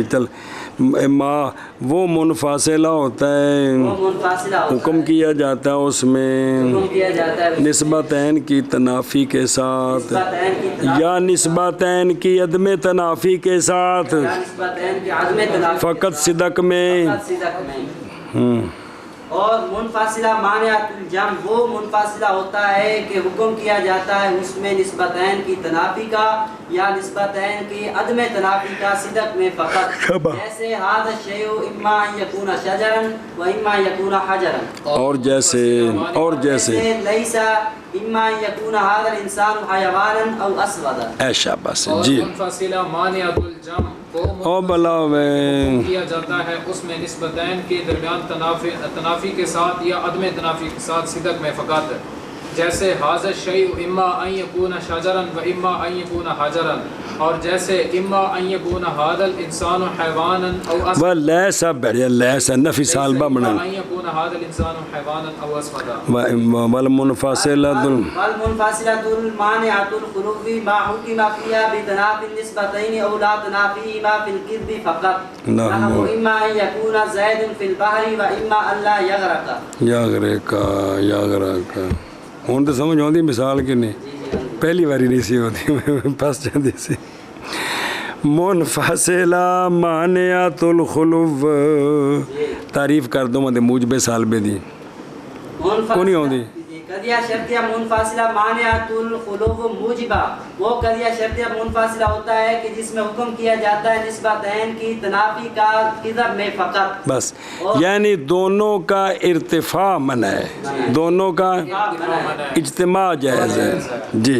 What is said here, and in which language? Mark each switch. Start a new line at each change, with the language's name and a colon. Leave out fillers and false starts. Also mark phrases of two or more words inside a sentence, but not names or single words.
Urdu: چل ما وہ منفاصلہ ہوتا ہے، حکم کیا جاتا ہے اس میں نسبتین کی تنافی کے ساتھ یا نسبتین کی عدم تنافی کے ساتھ، فقط صدق میں۔ اور منفاصلہ
Arabic: مانعۃ الجمع
Urdu: وہ منفاصلہ ہوتا ہے کہ حکم کیا جاتا ہے اس میں نسبتین کی تنافی کا یا نسبتین کی عدم تنافی کا صدق میں فقط، جیسے
Arabic: ھذا الشیء اما ان یکون شجرا و اما یکون حجرا،
Urdu: اور جیسے
Arabic: لیس اما ان یکون ھذا الانسان حیوانا او اسودا۔
Urdu: اے شاباش جی۔
Arabic: منفاصلہ مانعۃ الجمع او بلا
Urdu: حکم کیا جاتا ہے اس میں نسبتین کے درمیان تنافی کے ساتھ یا عدم تنافی کے ساتھ صدق میں فقط، جیسے
Arabic: ھذا الشیء اما ان یکون شجرا و اما ان یکون حجرا،
Urdu: اور جیسے
Arabic: اما ان یکون ھذا الانسان حیوانا او اسودا،
Urdu: وہ لیس بڑھیا لیس نفی سالبہ بنا،
Arabic: ان یکون ھذا الانسان حیوانا او اسودا۔ والمنفاصلہ المانعۃ الخلو ما حکم فیہا بتنافی النسبتین او لا تنافیہما فی الکذب فقط، نحو اما ان یکون زید فی البحر و اما ان لا یغرق۔
Punjabi: ہوں تو سمجھ آتی مثال کہ نہیں، پہلی باری نہیں سی ہوتی، پس جاتی سی۔
Arabic: منفاصلہ مانعۃ الخلو،
Punjabi: تعریف کر دو مدے موجب سالبے دی کونی ہوندی؟
Urdu: قضیہ شرطیہ منفاصلہ
Arabic: مانعۃ الخلو
Urdu: موجبہ وہ قضیہ شرطیہ منفاصلہ ہوتا ہے کہ جس میں حکم کیا جاتا ہے نسبتین کی تنافی کا کذب میں فقط، بس یعنی دونوں کا ارتفاع منع ہے، دونوں کا اجتماع جائز ہے جی۔